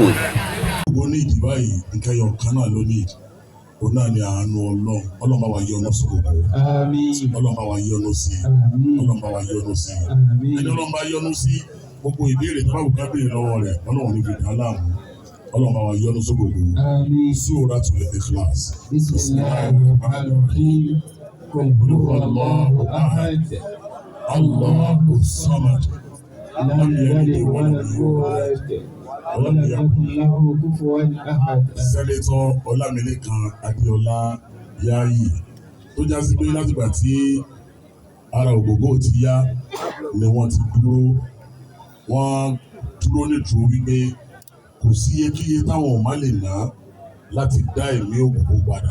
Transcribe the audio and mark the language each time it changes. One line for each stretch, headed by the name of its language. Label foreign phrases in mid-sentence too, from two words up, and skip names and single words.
Yoruba: Gbogbo ní ìdí báyìí nǹkan ẹyọ kan náà ló ní ìdí. Òun náà ni àánú Ọlọ́run bá wa yọ́nú sí gbogbo. Ọlọ́run bá wa yọ́nú sí. Ọlọ́run bá wa yọ́nú sí. Ẹni Ọlọ́run bá yọ́nú sí gbogbo ìbéèrè tó bá wù ká béèrè lọ́wọ́ rẹ̀ Ọlọ́run ní fi dá láàmú. Ọlọ́run bá wa yọ́nú sí gbogbo. Suratul Ikhlas.
Arabic: Bismillahirrahmanirrahim. قل هو الله أحد الله الصمد. لم يلد ولم يولد.
Yoruba: Sẹ́nẹ́tọ̀ Ọlámilékan Adéọlá Yáyì tó já sí pé látìgbà tí ara Ògógó ti yá ni wọ́n ti dúró nídúró wípé kò sí iyekíye táwọn ò má lè ná láti dá ẹ̀mí Ògógó padà.